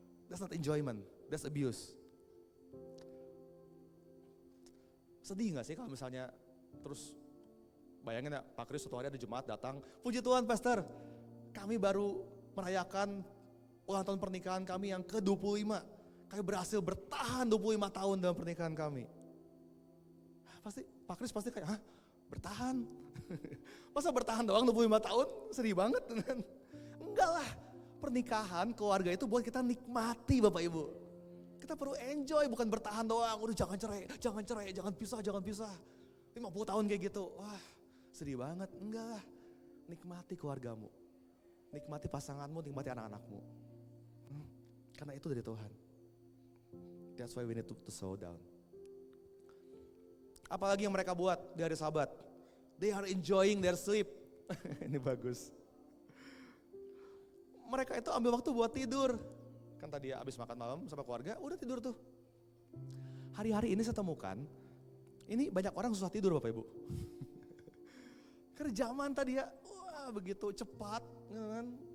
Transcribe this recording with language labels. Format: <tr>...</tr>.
<en>That's not enjoyment, that's abuse.</en> <id>Sedih gak sih kalau misalnya terus bayangin ya Pak Kris suatu hari ada jemaat datang, puji Tuhan Pastor, kami baru merayakan ulang tahun pernikahan kami yang ke-25. Kami berhasil bertahan 25 tahun dalam pernikahan kami. Pasti Pak Kris pasti kayak, hah? Bertahan? Masa bertahan doang 25 tahun? Sedih banget. Enggak lah. Pernikahan, keluarga itu buat kita nikmati Bapak Ibu. Kita perlu enjoy, bukan bertahan doang. Udah jangan cerai, jangan pisah. 50 tahun kayak gitu. Wah sedih banget. Enggak lah. Nikmati keluargamu. Nikmati pasanganmu, nikmati anak-anakmu. Karena itu dari Tuhan.</id> <en>That's why we need to slow down.</en> <id>Apalagi yang mereka buat di hari Sabat.</id> <en>They are enjoying their sleep.</en> <id>Ini bagus. Mereka itu ambil waktu buat tidur. Kan tadi ya abis makan malam sama keluarga, udah tidur tuh. Hari-hari ini saya temukan, ini banyak orang susah tidur Bapak Ibu. Kerjaan tadi ya, wah begitu cepat, kan?</id>